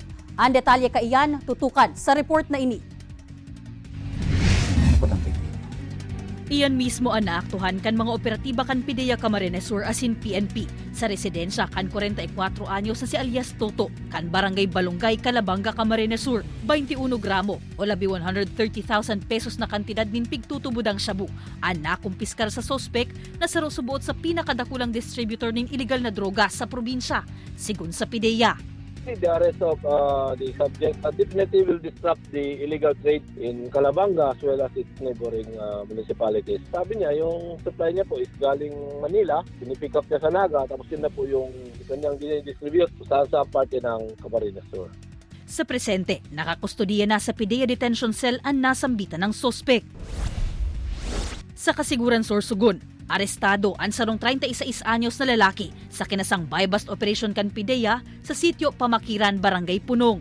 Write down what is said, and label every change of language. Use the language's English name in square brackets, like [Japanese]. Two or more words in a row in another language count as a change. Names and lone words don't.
[Bikol] Ang detalye kaiyan tutukan sa report na ini. Iyan mismo ang naaktuhan kan mga operatiba kan PIDEA Camarines Sur asin PNP sa residensya kan 44 anyos sa si alias Toto kan Barangay Balongay, Calabanga, Camarines Sur. 21 gramo o labi 130,000 pesos na kantidad nin pigtutubudang shabu ang nakumpiskar sa sospek na sarusubuot sa pinakadakulang distributor ng illegal na droga sa probinsya, sigun sa PIDEA. [English] The arrest of the subject definitely will disrupt the illegal trade in Calabanga as well as its neighboring municipalities. [Filipino] Sabi niya, yung supply niya po is galing Manila, pinipick up niya sa Naga, tapos yun na po yung kanyang dinidistribute sa parte ng Camarines Sur. [Bikol] Sa presente, nakakustudiya na sa PIDEA Detention Cell ang nasambitan ng sospek. Sa kasiguran Sorsogon, arestado ang sarong 36 anyos na lalaki sa kinasang [English] buy-bust operation [Bikol] kan PIDEA sa sitio Pamakiran, Barangay Punong.